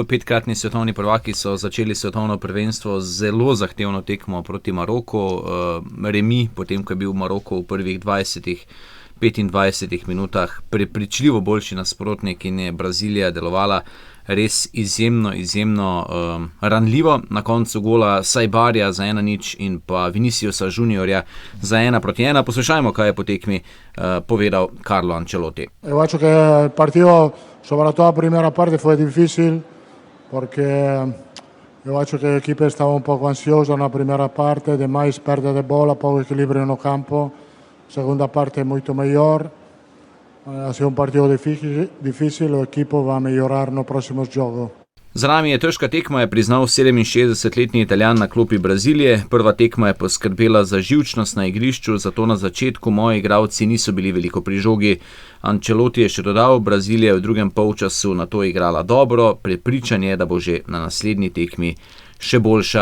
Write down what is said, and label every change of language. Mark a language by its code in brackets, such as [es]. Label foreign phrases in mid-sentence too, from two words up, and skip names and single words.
[sl] 5-kratni svetovni prvaki so začeli svetovno prvenstvo z zelo zahtevno tekmo proti Maroku, remi, potem ko je bil Maroko v prvih 25 minutah prepričljivo boljši nasprotnik in je Brazilija delovala res izjemno ranljivo. Na koncu gola Sajbarja za 1-0 in pa Viniciusa Juniorja za 1-1. Poslušajmo, kaj je po tekmi povedal Carlo Ancelotti. [es] Yo creo que el partido, sobre todo la primera parte, fue difícil porque yo creo que el equipo estaba un poco ansioso en la primera parte, demais pérdida de bola, poco equilibrio [pt] no campo. [es] Segunda parte muito mejor. Ha sido un partido difícil, el equipo va a mejorar [pt] no próximos jogos. [sl] Za nami je težka tekma, je priznal 67-letni Italijan na klopi Brazilije. Prva tekma je poskrbela za živčnost na igrišču, zato na začetku moji igralci niso bili veliko pri žogi. Ancelotti je še dodal, Brazilija je v drugem polčasu na to igrala dobro, prepričan je, da bo že na naslednji tekmi še boljša.